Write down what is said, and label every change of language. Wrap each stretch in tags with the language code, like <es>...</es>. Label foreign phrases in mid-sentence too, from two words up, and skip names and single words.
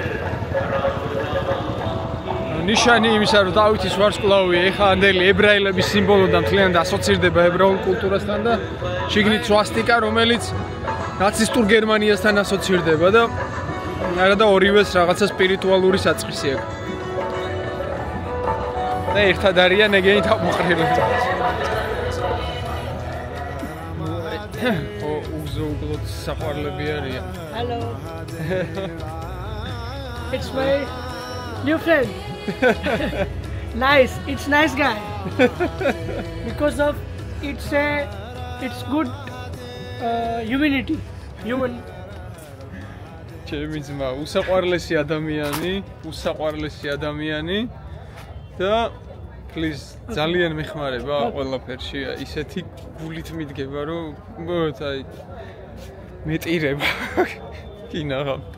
<ka>ნიშანი იმისა, რომ დავითის ვარსკვლავი ეხანდელი ებრაელების სიმბოლო და მთლიანად ასოცირდება ებრაულ კულტურასთან და შიგნით სვასტიკა, რომელიც ნაცისტურ გერმანიასთან ასოცირდება და არადა ორივეს რაღაცა სპირიტუალური საწყისი აქვს. და ერთად არიან ეგენი თავმოყრილები. უგზო-უგლოდ საყვარლები არიან.</ka> <en>Hello. It's my new friend. Nice. It's nice guy. Because of it's good humanity. Human.</en> <ka>ჩემი ძმა უსაყვარლესი ადამიანი და please ძალიან მეხმარება ყველაფერში ისეთი გულით მიდგება რომ აი მეტირება კინაღა</ka>